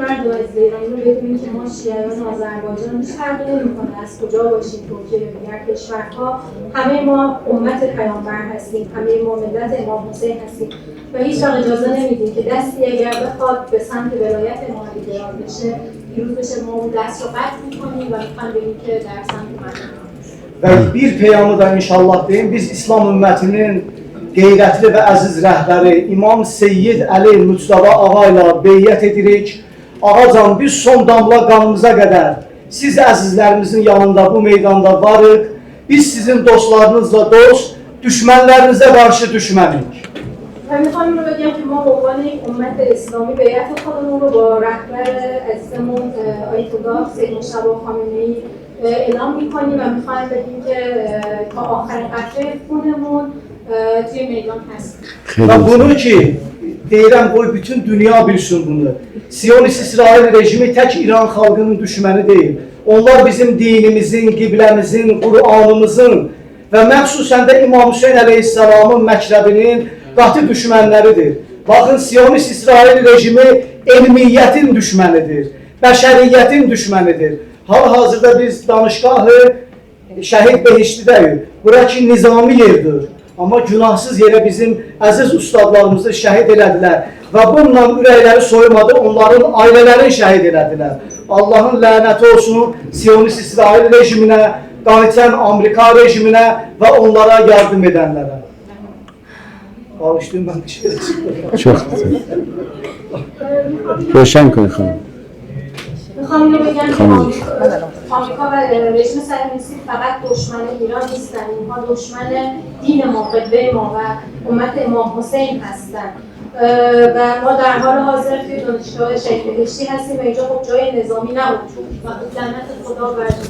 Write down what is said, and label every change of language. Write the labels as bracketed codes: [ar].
[fa] بدونیم که ما شیعیان آذربایجان هیچ فرقی نمی‌کنه از کجا باشیم، ترکیه یا دیگر کشورها، همه ما امت پیامبر هستیم، همه ما ملت امام حسین هستیم و هیچ وقت اجازه نمیدیم که دستی اگر بخواد به سمت ولایت ما دراز بشه، پیروز بشه، ما اون دست رو قطع می‌کنیم و می‌خوایم بگیم که در سمت مردم. [az] Və bir peyamı da inşallah deyim, biz İslam ümmətinin qeyrətli və əziz rəhbəri İmam Seyyid Əli Müctəba ağa ilə beyyət edirik. Ağacan, biz son damla qanımıza qədər siz əzizlərimizin yanında bu meydanda varıq. Biz sizin dostlarınızla dost, düşmənlərinizə qarşı düşmənik. [fa] و میخوام این رو بگم که ما به عنوان یک امت اسلامی بیعت خودمون رو با رهبر عزیزمون آیت الله سید مجتبی خامنه‌ای اعلام میکنیم و میخوایم بگیم که تا آخرین قطره خونمون توی میدان هستیم. [az] Və bunu ki, deyirəm, qoy bütün dünya bilsin bunu. Siyonist İsrail rejimi tək İran xalqının düşməni deyil. Onlar bizim dinimizin, qibləmizin, Qur'anımızın və məxsusən də İmam Hüseyin əleyhissalamın məktəbinin qatı düşmənləridir. Baxın, Siyonist İsrail rejimi elmiyyətin düşmənidir, bəşəriyyətin düşmənidir. Hal-hazırda biz danışqahı Şəhid Behiştidəyik. Bura ki, nizami yerdir. Amma günahsız yerə bizim əziz ustadlarımızı şəhid elədilər və bununla ürəkləri soymadı, onların ailələrini şəhid elədilər. Allahın lənəti olsun Siyonist İsrail rejiminə, qaniçən Amerika rejiminə və onlara yardım edənlərə. Alışdığım mən bir şey çıxdım. Çox [fa] روشن کن خانم. میخوام اینو بگم که آمریکا و رژیم صهیونیستی فقط دشمن ایران نیستن، اینها دشمن دین ما، قبله ما و امت امام حسین هستن و ما در حال حاضر توی دانشگاه شهید بهشتی هستیم و اینجا خب جای نظامی نبود و لعنت خدا بر